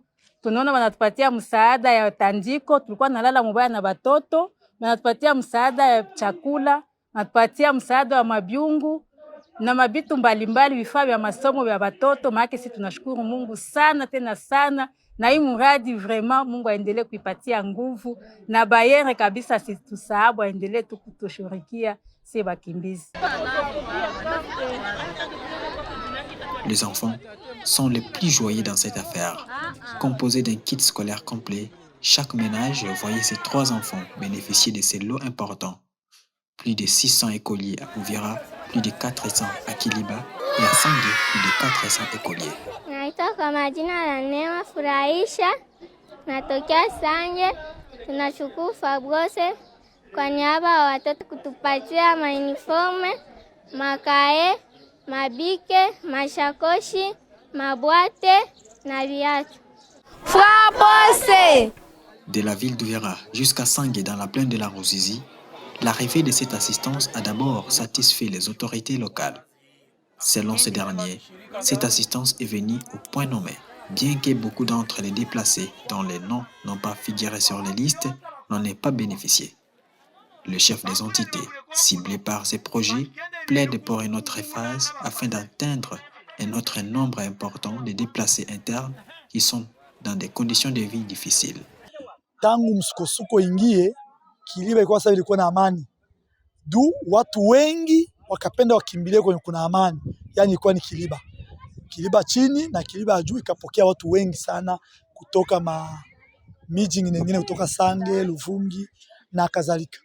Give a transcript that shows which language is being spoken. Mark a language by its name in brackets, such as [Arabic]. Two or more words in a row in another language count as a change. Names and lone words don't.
[Swahili] Tunaona wanatupatia msaada ya tandiko, tulikuwa nalala mubaya na watoto, wanatupatia msaada ya chakula, wanatupatia msaada wa mabyungu. na mabitu mbalimbali, vifaa vya masomo vya watoto. Maana sisi tunashukuru Mungu sana tena sana, na hii mradi vraiment Mungu aendelee kuipatia nguvu, na Bayere kabisa situsahau, aendelee tu kutushirikia si bakimbizi. [French] Les enfants sont les plus joyeux dans cette affaire. Composé d'un kit scolaire complet, chaque ménage voyait ses 3 enfants bénéficier de ces lots importants. Plus de 600 écoliers à Uvira, plus de 400 à Kiliba et à Sange, plus de 400 écoliers. [Swahili] Naitwa kwa majina la Neema Furahisha, natokea Sange. Tunashukuru Fabrose kwa niaba ya watoto kutupatia mauniforme, makae, mabike, mashakoshi, mabwate na viatu. Fabrose! [French] De la ville d'Uvira jusqu'à Sange dans la plaine de la Ruzizi, l'arrivée de cette assistance a d'abord satisfait les autorités locales. Selon ces derniers, cette assistance est venue au point nommé, bien que beaucoup d'entre les déplacés dont les noms n'ont pas figuré sur les listes n'en aient pas bénéficié. Le chef des entités, ciblé par ces projets, plaide pour une autre phase afin d'atteindre un autre nombre important de déplacés internes qui sont dans des conditions de vie difficiles. [Swahili] Tangu msukosuko ingie, Kiliba ilikuwa sasa ilikuwa na amani. Watu wengi wakapenda wakimbilie kwenye kuna amani. Yaani ilikuwa ni Kiliba. Kiliba chini na Kiliba juu ikapokea watu wengi sana kutoka miji nyingine, kutoka Sange, Luvungi na kadhalika.